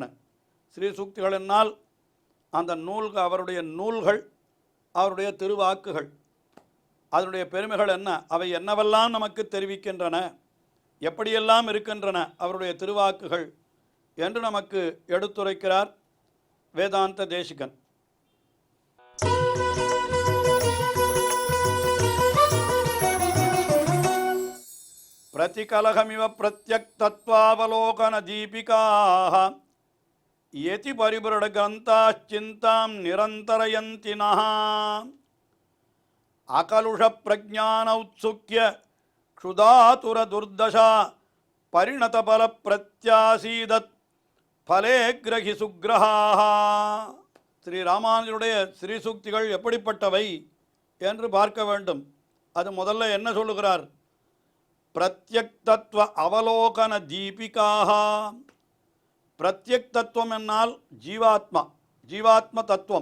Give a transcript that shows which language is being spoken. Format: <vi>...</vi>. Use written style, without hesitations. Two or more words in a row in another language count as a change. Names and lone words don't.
<ta>ஸ்ரீசூக்திகள் என்னால் அந்த அவருடைய நூல்கள், அவருடைய திருவாக்குகள், அதனுடைய பெருமைகள் என்ன, அவை என்னவெல்லாம் நமக்கு தெரிவிக்கின்றன, எப்படியெல்லாம் இருக்கின்றன அவருடைய திருவாக்குகள் என்று நமக்கு எடுத்துரைக்கிறார் வேதாந்த தேசிகன்.</ta> <sa>प्रतिकलहमिव प्रत्यक्तत्वावलोकनदीपिकाः यति परिबृढग्रन्थाश्चिन्तां निरन्तरयन्ति नः अकलुषप्रज्ञानौत्सुक्य क्षुधातुरदुर्दशा परिणतफलप्रत्यासीदत् फले ग्रहि सुग्रहाः.</sa> <ta>ஸ்ரீ ராமானுஜருடைய ஸ்ரீசூக்திகள் எப்படிப்பட்டவை என்று பார்க்க வேண்டும். அது முதல்ல என்ன சொல்லுகிறார்?</ta> <sa>प्रत्यक् तत्त्व अवलोकन दीपिकाः.</sa> <ta>பிரத்யக் தத்துவம் என்னால் ஜீவாத்மா, ஜீவாத்ம தத்துவம்.</ta>